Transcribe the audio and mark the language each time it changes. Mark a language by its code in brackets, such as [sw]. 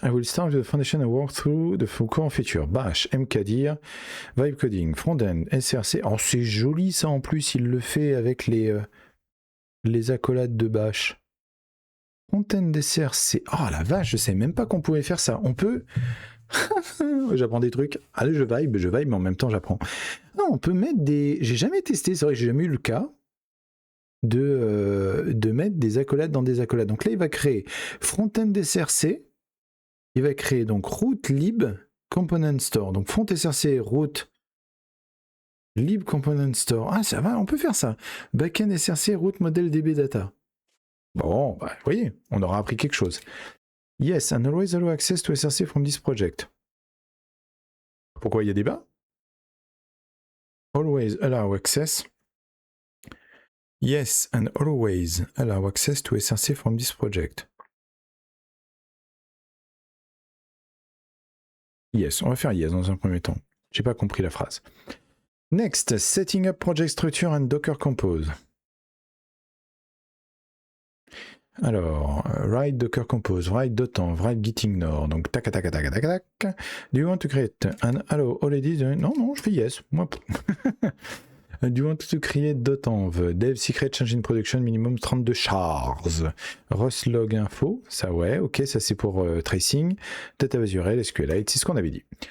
[en] I will start with the foundation and work through the core feature. Bash, mkdir, vibe coding, front-end, SRC. [fr] Oh, c'est joli ça en plus, il le fait avec les accolades de Bash. Front-end, SRC. Oh la vache, je sais même pas qu'on pouvait faire ça. On peut... J'apprends des trucs. Allez, je vibe, mais en même temps j'apprends. Non, on peut mettre des... J'ai jamais testé, c'est vrai que j'ai jamais eu le cas de mettre des accolades dans des accolades. Donc là, il va créer front-end SRC, il va créer donc root lib component store. Donc front SRC root lib component store. Ah, ça va, on peut faire ça. Backend SRC root model DB data. Bon, bah, vous voyez, on aura appris quelque chose. [en] Yes, and always allow access to SRC from this project. [fr] Pourquoi il y a débat? [en] Always allow access. Yes, and always allow access to SRC from this project. [fr] Yes, on va faire yes dans un premier temps. J'ai pas compris la phrase. [en] Next, setting up project structure and Docker Compose. Alors, write Docker Compose, write .env, write gitignore. [fr] Donc, tac, tac, tac, tac, tac. [en] Do you want to create an allow already? [fr] Non, je fais yes. Moi. [en] Do you want to create .env, dev secret change in production minimum 32 chars. [fr] Rust log info, ça ouais, ok, ça c'est pour tracing. Database URL, SQLite, c'est ce qu'on avait dit.